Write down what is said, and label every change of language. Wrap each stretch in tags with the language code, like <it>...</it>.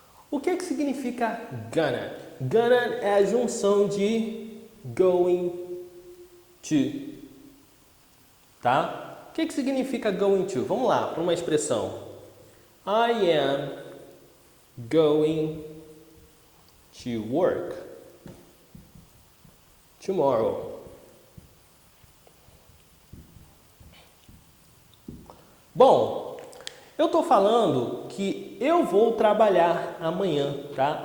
<pt>O que significa gonna? Gonna é a junção de</pt> <en>going to.</en> <pt>Tá? O que significa</pt> <en>going to?</en> <pt>Vamos lá, para uma expressão.</pt> <en>I am going to work tomorrow.</en> <pt>Bom, eu estou falando que eu vou trabalhar amanhã, tá?</pt>